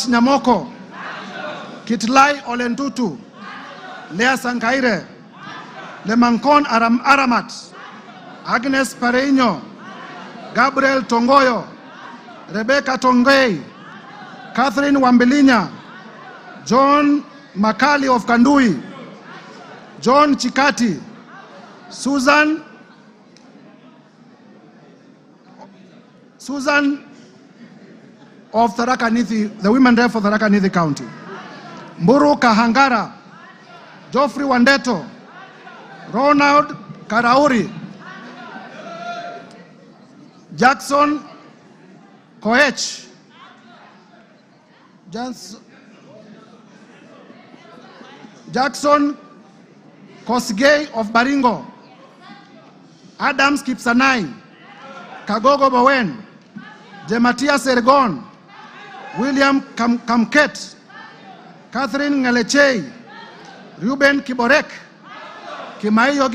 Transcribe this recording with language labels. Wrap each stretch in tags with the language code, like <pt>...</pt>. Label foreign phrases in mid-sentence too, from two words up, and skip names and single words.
<en>Nyamoko, Kitlai Olentutu, Lea Sankaire, Lemankon Aramat, Agnes Pareño, Gabriel Tongoyo, Rebecca Tongei, Catherine Wambilinya, John Makali of Kandui, John Chikati, Susan of Tharaka Nithi, the women rep for Tharaka Nithi County, Mburu Kahangara, Geoffrey Wandeto, Ronald Karauri, Jackson Koech, Jackson Kosgei of Baringo, Adams Kipsanai, Kagogo Bowen, Jematia Sergon, William Kamket, Catherine Ngalechei, Ruben Kiborek, Kimaiyo</en>